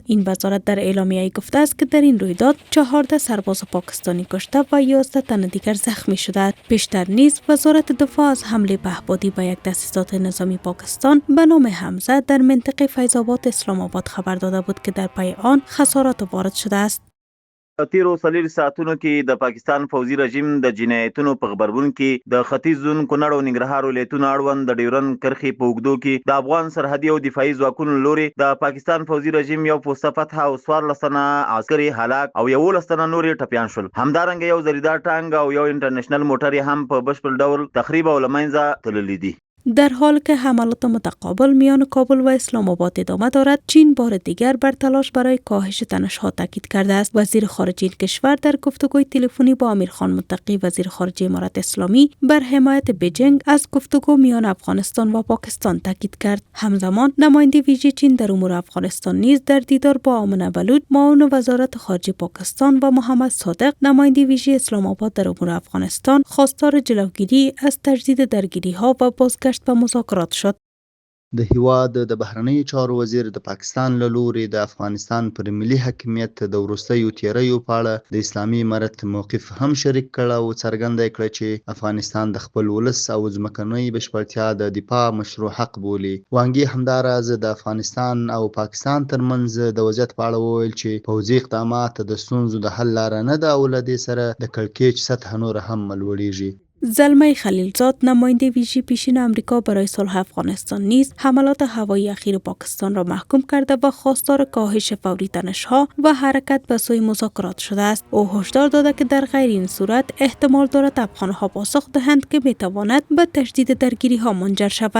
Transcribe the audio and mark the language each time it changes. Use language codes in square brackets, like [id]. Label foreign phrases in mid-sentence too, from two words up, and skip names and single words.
[fa] این وزارت در اعلامیه‌ای گفته است که در این رویداد 14 سرباز پاکستانی کشته و 11 تن دیگر زخمی شدند. پیشتر نیز وزارت دفاع از حمله پهپادی به یک تأسیسات نظامی پاکستان به نام حمزه در منطقه فیض‌آباد اسلام آباد خبر داده بود که در پی آن خسارات وارد شده است. [ps] تیرو سلیر ساعتونو کې د پاکستان فوزي رژیم د جنایتونو په خبرون کې د ختیځ زون کونړ او ننګرهار ولایتونو اړوند د ډیورن کرخي په اوږدو کې د افغان سرحدي او دفاعي ځواکونو لوري د پاکستان فوزي رژیم یو پوسته فتح او 14 تنه عسکري هلاک او 11 تنه نور ټپیان شول. همدارنګه یو زریدار ټانګ او یو انټرنیشنل موټر هم په بشپړ ډول تخریب او لمنځه تللی دي. [fa] در حال که حملات متقابل میان کابل و اسلام آباد ادامه دارد، چین بار دیگر بر تلاش برای کاهش تنش‌ها تاکید کرده است. وزیر خارجه کشور در گفتگوی تلفنی با امیرخان متقی وزیر خارجه امارت اسلامی بر حمایت بیجینگ از گفتگو میان افغانستان و پاکستان تاکید کرد. همزمان نماینده ویژه چین در امور افغانستان نیز در دیدار با آمنه بلوچ معاون وزارت خارجه پاکستان و محمد صادق نماینده ویژه اسلام آباد در امور افغانستان خواستار جلوگیری از تجدید درگیری‌ها و بازگشت و مذاکرات شد. [ps] د هیواد د بهرنیو چارو وزیر د پاکستان له لوري د افغانستان پر ملي حاکمیت د وروستیو تیریو په اړه د اسلامي امارت موقف هم شریک کړ او څرګنده کړ چې افغانستان د خپل ولس او ځمکنۍ بشپړتیا د دفاع مشروع حق بولي. وانګي همداراز د افغانستان او پاکستان ترمنځ د وضعیت په اړه وویل چې پوځي اقدامات د ستونزو د حل لاره نه ده او له دې سره د کړکېچ سطح نور هم لوړیږي. [fa] زلمه خلیلزاد نماینده ویژه پیشین آمریکا برای صلح افغانستان نیز حملات هوایی اخیر پاکستان را محکوم کرده و خواستار کاهش فوری تنش‌ها و حرکت به سوی مذاکرات شده است. او هشدار داده که در غیر این صورت احتمال دارد افغان‌ها پاسخ دهند که میتواند به تشدید درگیری‌ها منجر شود.